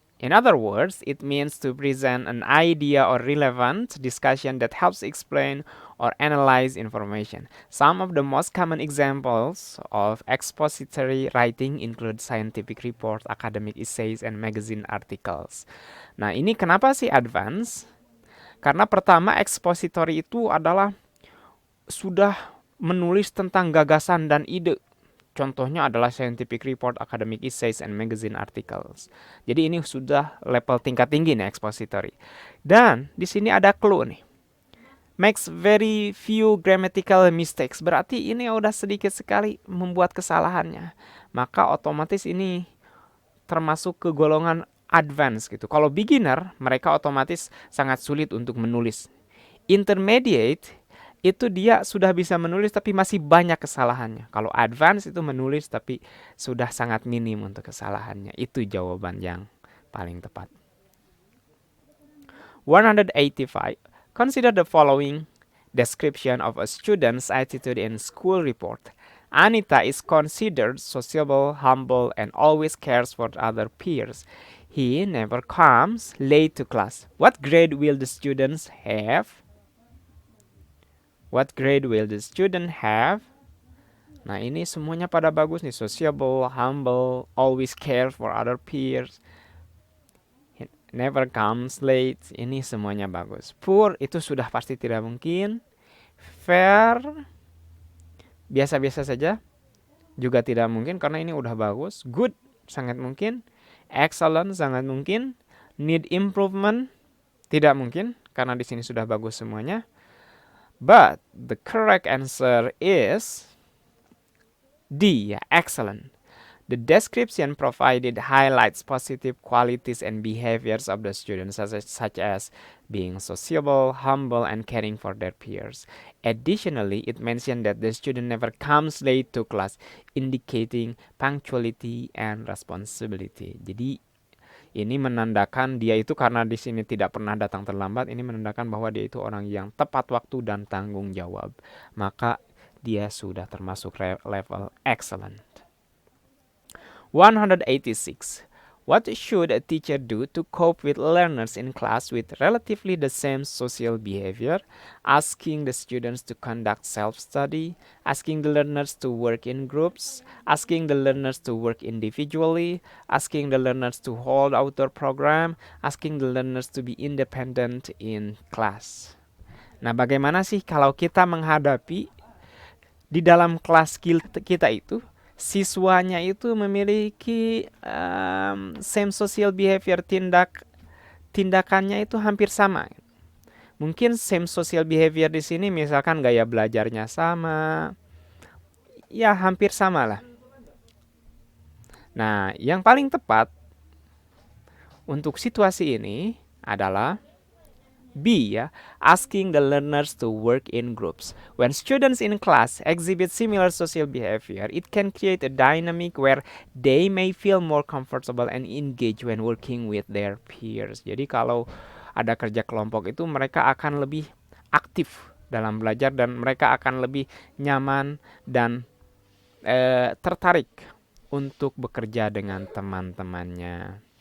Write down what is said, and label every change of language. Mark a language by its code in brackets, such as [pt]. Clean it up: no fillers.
[en] In other words, it means to present an idea or relevant discussion that helps explain or analyze information. Some of the most common examples of expository writing include scientific reports, academic essays, and magazine articles. [id] Nah, ini kenapa sih advance? Karena pertama, expository itu adalah sudah menulis tentang gagasan dan ide. Contohnya adalah [en] scientific report, academic essays, and magazine articles. [id] Jadi ini sudah level tingkat tinggi nih expository. Dan di sini ada clue nih. [en] Makes very few grammatical mistakes. [id] Berarti ini udah sedikit sekali membuat kesalahannya. Maka otomatis ini termasuk ke golongan advance gitu. Kalau beginner, mereka otomatis sangat sulit untuk menulis. Intermediate itu dia sudah bisa menulis tapi masih banyak kesalahannya. Kalau advance itu menulis tapi sudah sangat minim untuk kesalahannya. Itu jawaban yang paling tepat. 185. [en] Consider the following description of a student's attitude in school report. Anita is considered sociable, humble, and always cares for other peers. He never comes late to class. What grade will the students have? What grade will the student have? [id] Nah, ini semuanya pada bagus nih. [en] Sociable, humble, always care for other peers. Never comes late. [id] Ini semuanya bagus. Poor itu sudah pasti tidak mungkin. Fair biasa-biasa saja. Juga tidak mungkin karena ini udah bagus. Good sangat mungkin. Excellent sangat mungkin. Need improvement tidak mungkin karena di sini sudah bagus semuanya. [en] But the correct answer is D, excellent. The description provided highlights positive qualities and behaviors of the students, such as being sociable, humble, and caring for their peers. Additionally, it mentioned that the student never comes late to class, indicating punctuality and responsibility. [id] Jadi ini menandakan dia itu karena di sini tidak pernah datang terlambat, ini menandakan bahwa dia itu orang yang tepat waktu dan tanggung jawab. Maka dia sudah termasuk level excellent. 186. [en] What should a teacher do to cope with learners in class with relatively the same social behavior? Asking the students to conduct self-study, asking the learners to work in groups, asking the learners to work individually, asking the learners to hold outdoor program, asking the learners to be independent in class. [id] Nah, bagaimana sih kalau kita menghadapi di dalam kelas kita itu siswanya itu memiliki [en] same social behavior, [id] tindakannya itu hampir sama. Mungkin [en] same social behavior [id] di sini misalkan gaya belajarnya sama, ya hampir sama lah. Nah, yang paling tepat untuk situasi ini adalah B, ya, [en] asking the learners to work in groups. When students in class exhibit similar social behavior, it can create a dynamic where they may feel more comfortable and engaged when working with their peers. [id] Jadi kalau ada kerja kelompok itu mereka akan lebih aktif dalam belajar dan mereka akan lebih nyaman dan tertarik untuk bekerja dengan teman-temannya.